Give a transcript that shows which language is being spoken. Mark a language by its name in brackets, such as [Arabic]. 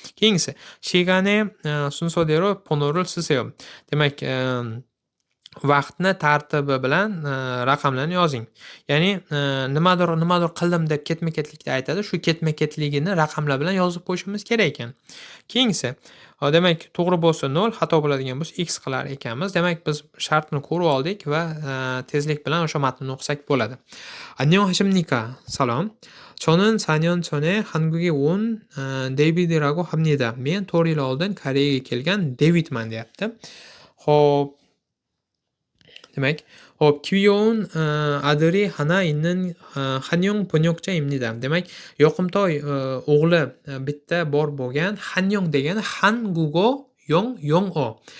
[Uzbek] Keyingisi, [Korean] 시간에 순서대로 번호를 쓰세요. [Uzbek] Demak, vaqtni tartibi bilan raqamlarni yozing. Ya'ni nimadir qildim deb ketma-ketlikda aytadi. Shu ketma-ketligini raqamlar bilan yozib qo'yishimiz kerak ekan. Keyingisi, demak, to'g'ri bo'lsa 0, xato bo'ladigan bo'lsa x qilar ekanmiz. Demak, biz shartni ko'rib oldik va tezlik bilan o'sha matnni o'qisak bo'ladi. [Korean] 안녕하십니까? [Uzbek] Salom. [Korean] 저는 4년 전에 한국에 온 데이비드라고 합니다. [Uzbek] Men 4 yil oldin Koreyaga kelgan Devidman deyapti. Xo'p, demak, [Korean] 귀여운 아들이 하나 있는 한영 번역자입니다. [Uzbek] Demak, yoqimtoy o'g'li bitta bor bo'lgan Hanyong degani [Korean] 한국어 영어.